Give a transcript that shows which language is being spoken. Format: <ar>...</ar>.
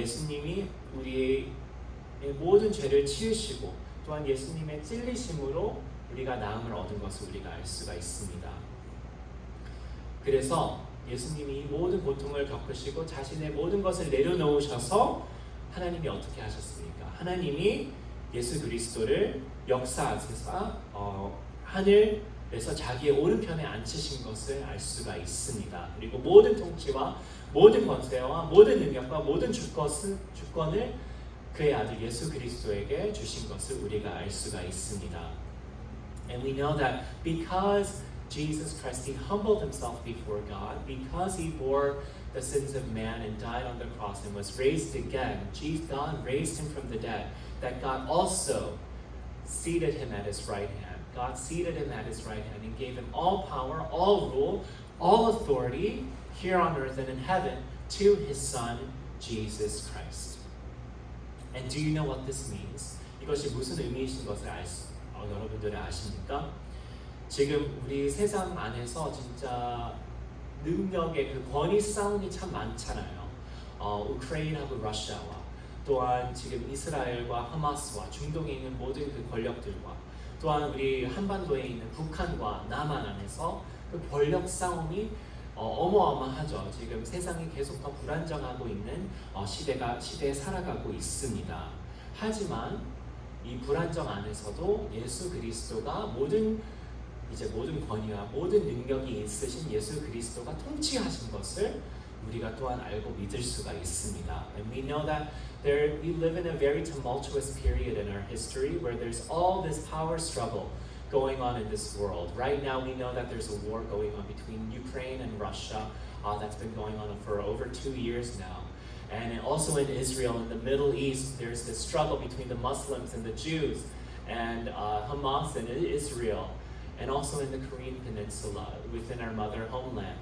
<ko>예수님이 우리의 모든 죄를 치우시고 또한 예수님의 찔리심으로 우리가 나음을 얻은 것을 우리가 알 수가 있습니다. 그래서 예수님이 이 모든 고통을 겪으시고 자신의 모든 것을 내려놓으셔서 하나님이 어떻게 하셨습니까? 하나님이 예수 그리스도를 역사하셔서 하늘에서 자기의 오른편에 앉히신 것을 알 수가 있습니다. 그리고 모든 통치와 모든 권세와 모든 능력과 모든 주권을 그의 아들 예수 그리스도에게 주신 것을 우리가 알 수가 있습니다.</ko> <en>And we know that because Jesus Christ, He humbled Himself before God, because He bore the sins of man and died on the cross and was raised again, God raised Him from the dead, that God also seated Him at His right hand. God seated Him at His right hand and gave Him all power, all rule, all authority here on earth and in heaven to His Son, Jesus Christ. And do you know what this means?</en> <ko>이것이 무슨 의미이신 것을 여러분들이 아십니까? 지금 우리 세상 안에서 진짜 능력의 그 권위 싸움이 참 많잖아요. 우크라이나하고 러시아와 또한 지금 이스라엘과 하마스와 중동에 있는 모든 그 권력들과 또한 우리 한반도에 있는 북한과 남한 안에서 그 권력 싸움이 어마어마하죠. 지금 세상이 계속 더 불안정하고 있는 시대에 살아가고 있습니다. 하지만 이 불안정 안에서도 예수 그리스도가 모든 권위와 모든 능력이 있으신 예수 그리스도가 통치하신 것을 우리가 또한 알고 믿을 수가 있습니다.</ko> <en>And we know that we live in a very tumultuous period in our history where there's all this power struggle going on in this world. Right now we know that there's a war going on between Ukraine and Russia that's been going on for over 2 years now. And also in Israel, in the Middle East, there's this struggle between the Muslims and the Jews, and Hamas and Israel, and also in the Korean Peninsula, within our mother homeland.</en>